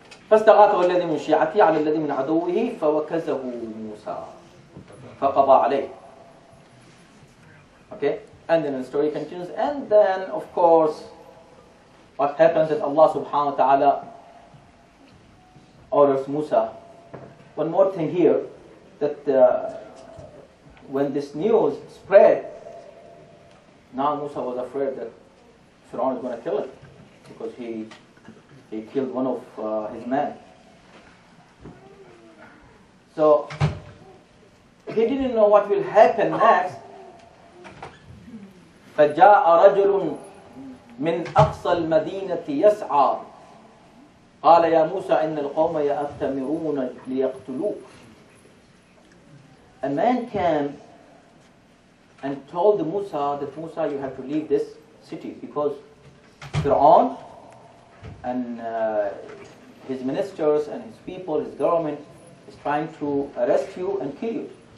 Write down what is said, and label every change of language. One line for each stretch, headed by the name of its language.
Arabic: فاستغاثه الذي من شيعته على الذي من عدوه فوكزه موسى فقضى عليه.
English: Okay, and then the story continues, and then of course what happens is Allah subhanahu wa ta'ala orders Musa. One more thing here, that when this news spread, now Musa was afraid that Fir'aun is going to kill him because he killed one of his men. So he didn't know what will happen next.
Arabic: فجاء رجل من أقصى المدينة يسعى قال يا موسى إن القوم يأتمرون ليقتلوك.
English: A man came and told Musa that Musa, you have to leave this city because Fir'aun and his ministers and his people, his government is trying to arrest you and kill you.